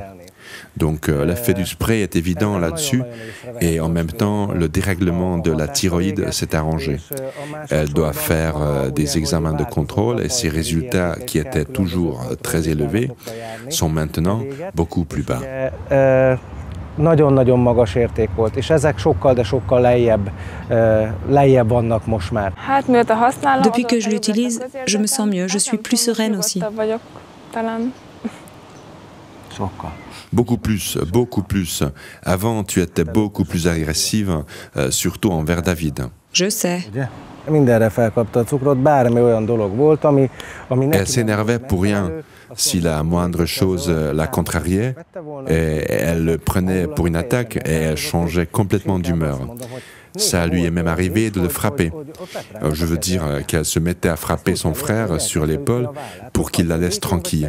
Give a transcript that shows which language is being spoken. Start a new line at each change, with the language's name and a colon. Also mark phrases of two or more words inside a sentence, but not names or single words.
French: Donc l'effet du spray est évident là-dessus et en même temps le dérèglement de la thyroïde s'est arrangé. Elle doit faire des examens de contrôle et ses résultats qui étaient toujours très élevés sont maintenant beaucoup plus bas.
Hungarian: Nagyon-nagyon magas érték volt, és ezek sokkal, de sokkal lejjebb vannak most már.
French: Depuis que je l'utilise, je me sens mieux, je suis plus sereine aussi.
Hungarian: Sokkal.
French: Beaucoup plus. Avant, tu étais beaucoup plus agressive, surtout envers David. Je sais.
Hungarian: Mindenre felkapta a cukrot, bármi olyan dolog volt, ami
French: Elle s'énervait pour rien. Si la moindre chose la contrariait, et elle le prenait pour une attaque et elle changeait complètement d'humeur. Ça lui est même arrivé de le frapper. Je veux dire qu'elle se mettait à frapper son frère sur l'épaule pour qu'il la laisse tranquille.